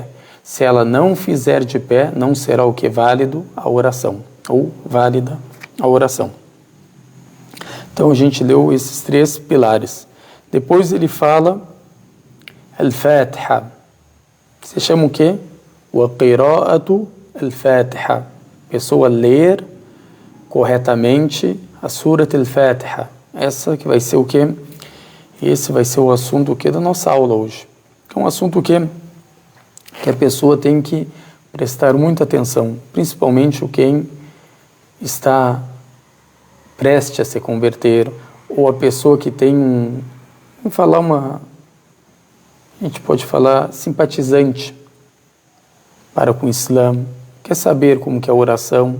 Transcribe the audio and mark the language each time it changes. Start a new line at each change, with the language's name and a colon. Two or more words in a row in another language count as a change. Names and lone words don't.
Portuguese: Se ela não fizer de pé, não será o que válido a oração, ou válida a oração. Então a gente leu esses 3 pilares. Depois ele fala Al-Fatiha, que se chama o quê?
Arabic: وقراءة الفاتحة.
Portuguese: Pessoa ler corretamente a Surat al-Fatiha. Essa que vai ser o quê? Esse vai ser o assunto que da nossa aula hoje. É um assunto que a pessoa tem que prestar muita atenção, principalmente quem está prestes a se converter, ou a pessoa que tem a gente pode falar simpatizante para com o Islã, quer saber como que é a oração.